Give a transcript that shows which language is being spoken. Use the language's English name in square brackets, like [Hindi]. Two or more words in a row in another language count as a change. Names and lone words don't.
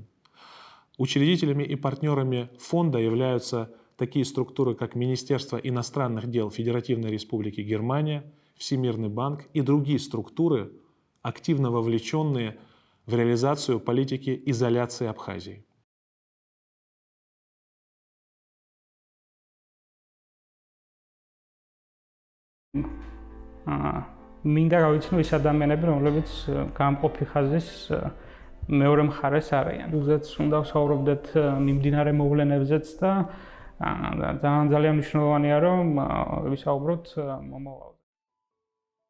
[Russian] Учредителями и партнерами фонда являются такие структуры, как Министерство иностранных дел Федеративной Республики Германия, Всемирный банк и другие структуры, активно вовлеченные в реализацию политики изоляции Абхазии. [Georgian] მინდა გავიცნო ის ადამიანები, რომლებიც გამყოფი ხაზის მეორე მხარეს არიან. უზეც უნდა ვსაუბრობდეთ მიმდინარე მოვლენებზეც და ძალიან მნიშვნელოვანია რომ ვისაუბროთ მომავალზე.